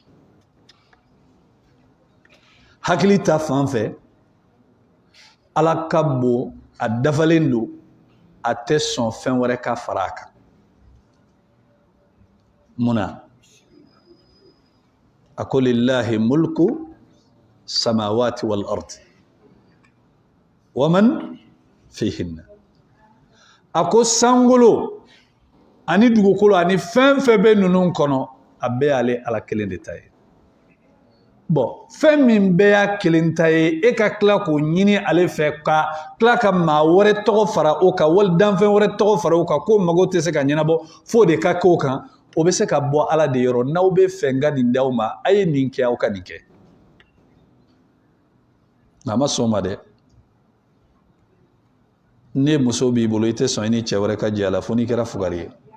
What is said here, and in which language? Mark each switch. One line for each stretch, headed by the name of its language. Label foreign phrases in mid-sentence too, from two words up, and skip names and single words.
Bambara: hakili ta fan fɛ ala ka bon a dafalen don a tɛ sɔn fɛn wɛrɛ ka fara a kan munna a ko
Arabic: لله ملك السماوات والأرض ومن فيهن
Bambara: a ko sankolo ani dugukolo ani fɛn fɛn bɛ ninnu kɔnɔ a bɛɛ y'ale ala kelen de ta ye bon fɛn min bɛɛ y'a kelen ta ye e ka tila k'o ɲini ale fɛ ka tila ka maa wɛrɛ tɔgɔ fara o kan wali danfɛn wɛrɛ tɔgɔ fara o kan ko mago tɛ se ka ɲɛnabɔ f'o de ka kɛ o kan o bɛ se ka bɔ ala de yɔrɔ n'aw bɛ fɛ n ka nin d'aw ma a ye nin kɛ aw ka nin kɛ nka a ma sɔn o ma dɛ ne muso b'i bolo i tɛ sɔn i ni cɛ wɛrɛ ka jɛ a la fo n'i kɛra fugari ye